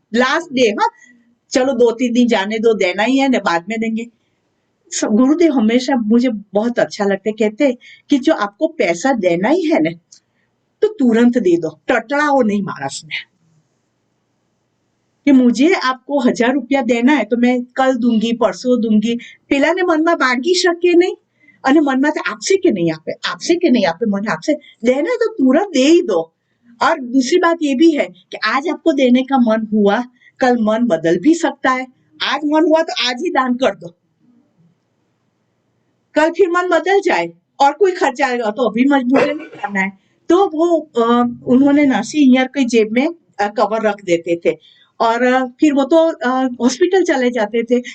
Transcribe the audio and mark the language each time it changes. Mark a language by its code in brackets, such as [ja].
[hi] Last day, हाँ चलो 2-3 दिन जाने दो, देना ही है ना, बाद में देंगे। गुरुदेव हमेशा मुझे बहुत अच्छा लगता है, कहते कि जो आपको पैसा देना ही है ना तो तुरंत दे दो, टटलाओ नहीं मारस में कि मुझे आपको 1000 रुपया देना है तो मैं कल दूंगी, परसों दूंगी। [gu] પેલા ને મનમાં માગી શકે નહીં અને મનમાં આપશે કે નહીં આપે, આપશે કે નહીં આપે, મને આપશે, [hi] देना है तो तुरंत दे ही दो। और दूसरी बात ये भी है कि आज आपको देने का मन हुआ, कल मन बदल भी सकता है। आज मन हुआ तो आज ही दान कर दो, कल फिर मन बदल जाए और कोई खर्चा आएगा तो अभी मजबूरी नहीं करना है। तो वो उन्होंने नरसी ईयर के जेब में कवर रख देते थे और फिर वो तो हॉस्पिटल चले जाते थे।